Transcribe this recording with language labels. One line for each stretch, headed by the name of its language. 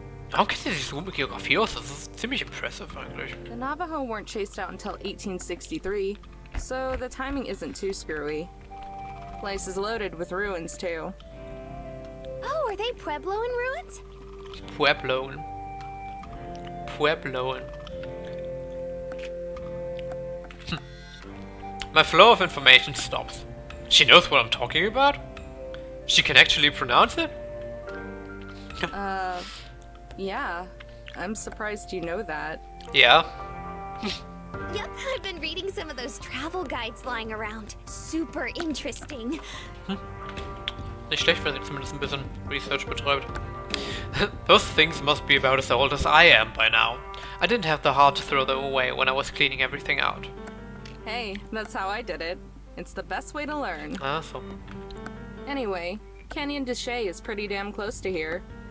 German: Warum kennt sie sich so mit Geografie aus? Das ist ziemlich impressive eigentlich.
English: The Navajo weren't chased out until 1863, so the timing isn't too screwy. Place is loaded with ruins too. Oh, are they Puebloan ruins? Puebloan. My flow of information stops. She knows what I'm talking about? She can actually pronounce it? Yeah. I'm surprised you know that. Yeah. Yep, I've been reading some of those travel guides lying around. Super interesting.
German: Nicht schlecht, wenn sie zumindest ein bisschen Research betreibt.
English: Those things must be about as old as I am by now. I didn't have the heart to throw them away when I was cleaning everything out. Hey, that's how I did it. It's the best way to learn. Ah, so. Anyway, Canyon de Chelly is pretty damn close to here.